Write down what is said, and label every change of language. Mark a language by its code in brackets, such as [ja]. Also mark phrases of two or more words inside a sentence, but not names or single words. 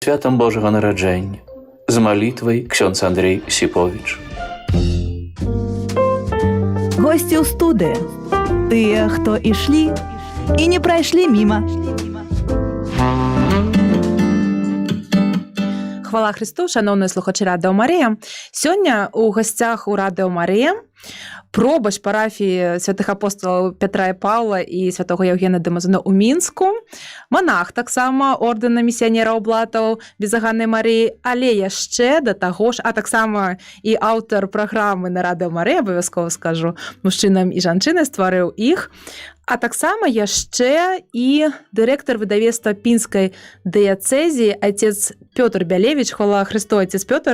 [be] святам Божага нараджэння. З малітвай ксёндз Андрей Сіповіч. Госці ў студыі. Тыя, хто ішлі і не прайшлі міма. [uk] Хвала Христу, шановні слухачі Радіо Марія. Сьогодні у гостях у Радіо Марія пробач парафії святих апостолів Петра і Павла і святого Євгена Демазона у Мінську, монах так само ордена місіонера Облатов Безаганної Марії, [be] але яшчэ да таго ж, а так само і аўтар праграмы на Радіо Марія, абавязкова скажу, мужчынам і жанчыны, стварыў іх, а таксама яшчэ і дырэктар выдавецтва пінскай дыяцэзіі отец Пётр Бялевіч. [uk] Хвала Христу, отец Пётр.